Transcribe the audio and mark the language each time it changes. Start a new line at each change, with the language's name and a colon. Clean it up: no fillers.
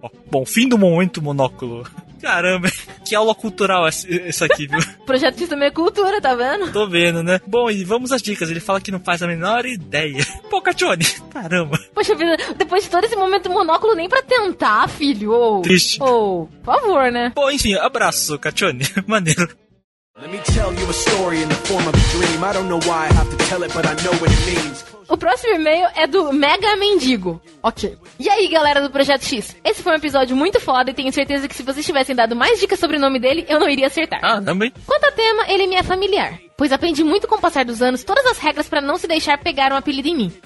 Portuguese: Bom, fim do momento monóculo. Caramba, que aula cultural essa aqui, viu? Projeto de também é cultura, tá vendo? Tô vendo, né? Bom, e vamos às dicas. Ele fala que não faz a menor ideia. Pô, Caccioni, caramba. Poxa vida, depois de todo esse momento monóculo, nem pra tentar, filho. Triste. Por favor, né? Bom, enfim, abraço, Caccioni. Maneiro.
English: Let me tell you a story in the form of a dream. I don't know why I have to tell it, but I know what it means.
Portuguese: O próximo e-mail é do Mega Mendigo. Ok. E aí, galera do Projeto X? Esse foi um episódio muito foda e tenho certeza que se vocês tivessem dado mais dicas sobre o nome dele, eu não iria acertar. Ah, também. Quanto a tema, ele me é familiar. Pois aprendi muito com o passar dos anos todas as regras pra não se deixar pegar um apelido em mim.